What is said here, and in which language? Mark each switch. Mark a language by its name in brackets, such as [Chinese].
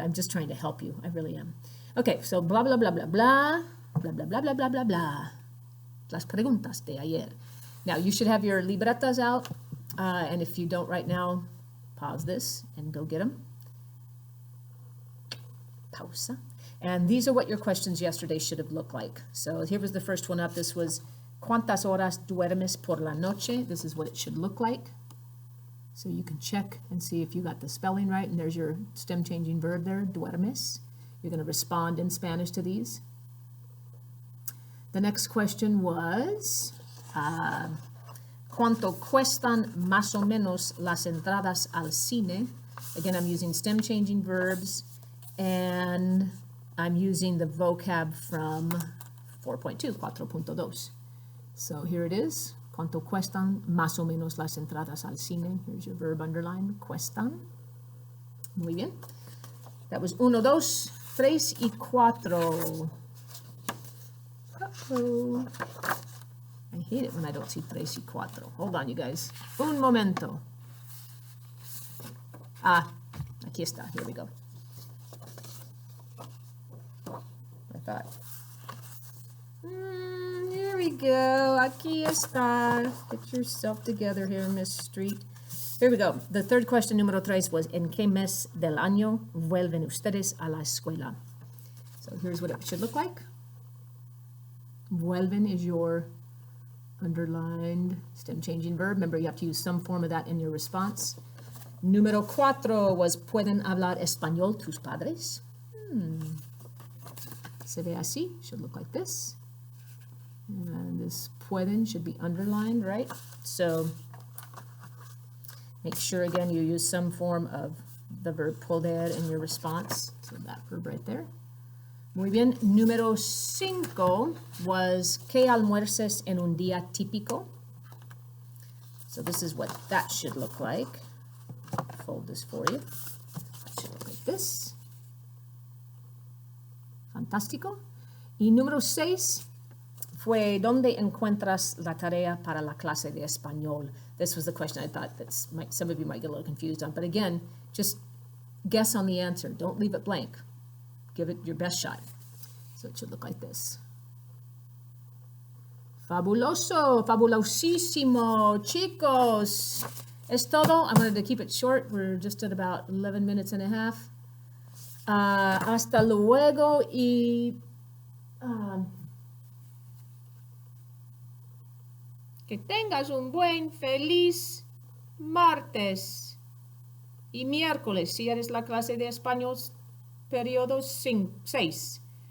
[English] I'm just trying to help you. I really am. Okay, so blah, blah, blah, blah, blah, blah, blah, blah, blah, blah, blah, blah. [Spanish] Las preguntas de ayer. [English] Now, you should have your libretas out, and if you don't right now, pause this and go get them. Pausa. And these are what your questions yesterday should have looked like. So here was the first one up. This was, [Spanish] ¿Cuántas horas duermes por la noche? [English] This is what it should look like. So you can check and see if you got the spelling right. And there's your stem changing verb there, duermes. You're going to respond in Spanish to these. The next question was, [Spanish] ¿Cuánto cuestan más o menos las entradas al cine? [English] Again, I'm using stem changing verbs, and I'm using the vocab from 4.2, 4.2. So here it is. [Spanish] ¿Cuánto cuestan más o menos las entradas al cine? [English] Here's your verb underline, cuestan. [Spanish] Muy bien. [English] That was 1, 2, 3 y 4. Uh-oh. I hate it when I don't see 3 y 4. Hold on, you guys. [Spanish] Un momento. Aquí está. [English] Here we go. I thought. Here we go. [Spanish] Aquí está. [English] Get yourself together here, Miss Street. Here we go. The third question, [Spanish] número 3, was ¿En qué mes del año vuelven ustedes a la escuela? [English] So here's what it should look like. Vuelven is your underlined stem changing verb. Remember, you have to use some form of that in your response. [Spanish] Número 4 was ¿Pueden hablar español tus padres? Se ve así. [English] Should look like this. And this pueden should be underlined, right? So make sure, again, you use some form of the verb poder in your response. So that verb right there. [Spanish] Muy bien. Número 5 was ¿Qué almuerces en un día típico? [English] So this is what that should look like. Fold this for you. That should look like this. [Spanish] Fantástico. Y número 6 fue ¿Dónde encuentras la tarea para la clase de español? [English] This was the question I thought that some of you might get a little confused on. But again, just guess on the answer. Don't leave it blank. Give it your best shot. So it should look like this. [Spanish] Fabuloso, fabulosísimo, chicos. Es todo. [English] I wanted to keep it short. We're just at about 11 minutes and a half. [Spanish] Hasta luego y que tengas un buen, feliz martes y miércoles si eres la clase de español periodo 6.